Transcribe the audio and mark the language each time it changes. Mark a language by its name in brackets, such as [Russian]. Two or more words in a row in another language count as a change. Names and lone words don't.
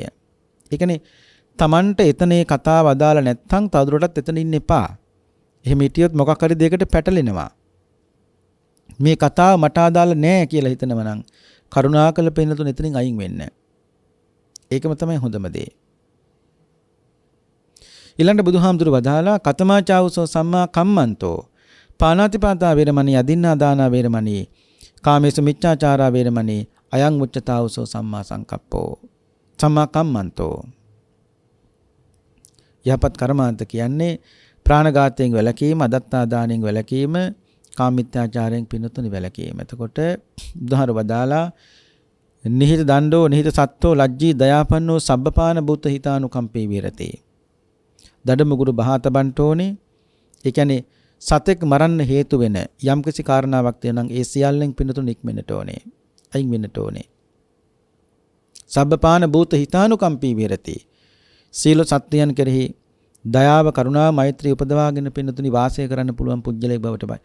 [Sinhala] ඒ කියන්නේ තමන්ට එතනේ කතාව අදාළ නැත්නම් තවදුරටත් එතන ඉන්න එපා. එහෙම හිටියොත් මොකක් හරි දෙයකට පැටලෙනවා. මේ කතාව මට අදාළ නෑ කියලා හිතනවා නම් කරුණාකර පින්නතුන් එතනින් අයින් වෙන්න. ඒකම තමයි හොඳම දේ. ඊළඟ බුදුහාමුදුරු වදාලා [Pali] කතමාචාවුසෝ සම්මා කම්මන්තෝ පානාතිපාතා වේරමණී අදින්නා දානා වේරමණී කාමේසු මිච්ඡාචාරා වේරමණී අයං උච්චතාවුසෝ සම්මා සංකප්පෝ සම්මා කම්මන්තෝ. [Sinhala] යහපත් කර්මාන්ත කියන්නේ ප්‍රාණඝාතයෙන් වැළකීම, අදත්තා දාණයෙන් වැළකීම, කාමීත්‍යාචාරයෙන් පින්නතුනි වැළකීම. එතකොට උදාහරණ වදාලා [Pali] නිහිත දණ්ඩෝ නිහිත සත්තෝ ලජ්ජී දයාපන්නෝ සබ්බපාන භූත හිතානුකම්පේ විරතේ. [Sinhala] දඩමුගුරු බහා තබන්ට ඕනේ. ඒ කියන්නේ සතෙක් මරන්න හේතු වෙන යම්කිසි කාරණාවක් තියෙනවා නම් ඒ සියල්ලෙන් පින්නතුනි ඉක්මනට ඕනේ. අයින් වෙන්නට ඕනේ. [Pali] සබ්බපාන භූත හිතානුකම්පේ විරතේ. [Sinhala] සීල සත්‍යයන් කෙරෙහි දයාව කරුණාව මෛත්‍රී උපදවාගෙන පින්නතුනි වාසය කරන්න පුළුවන් පුජ්‍යලයක් බවට බයි.